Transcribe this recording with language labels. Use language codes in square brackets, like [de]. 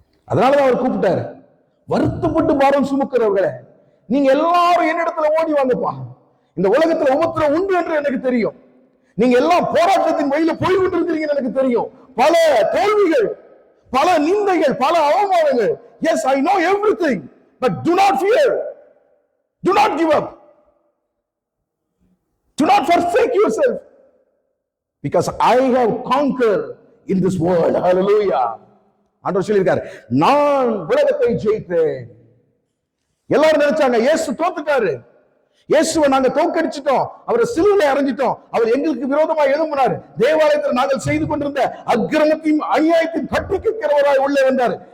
[ta] அதனாலதான் அவர் கூப்பிட்டாரு, வருத்தப்பட்டு பாரம் சுமக்கிறவர்களே, நீங்க எல்லாரும் என்னிடத்துல ஓடி வாங்கப்பா. இந்த உலகத்துல உபத்திரம் உண்டு என்று எனக்கு தெரியும். நீங்க எல்லாம் போராட்டத்தின் வழியில போய் கொண்டிருக்கிறீங்கன்னு எனக்கு தெரியும். பல தோல்விகள், பல நிந்தைகள், பல அவமானங்கள். [en] Yes, I know everything, but do not fear. Do not give up. Do not forsake yourself, because I have conquered in this world. Hallelujah. [ta] ஆண்டவர் சொல்லியிருக்காரு, நான் உலகத்தை ஜெயித்தேன். எல்லாரும் நினைச்சாங்க இயேசு தோத்துட்டாரு, இயேசுவை நாங்க தோற்கடிச்சிட்டோம், அவரை சிலுவையில அறைஞ்சிட்டோம், அவர் எங்களுக்கு விரோதமாக எழும்பினார், தேவாலயத்தில் நாங்கள் செய்து கொண்டிருந்த அக்கிரமத்தையும் அநியாயத்தையும் கட்டி கேட்கிறவராய் உள்ளே வந்தார்.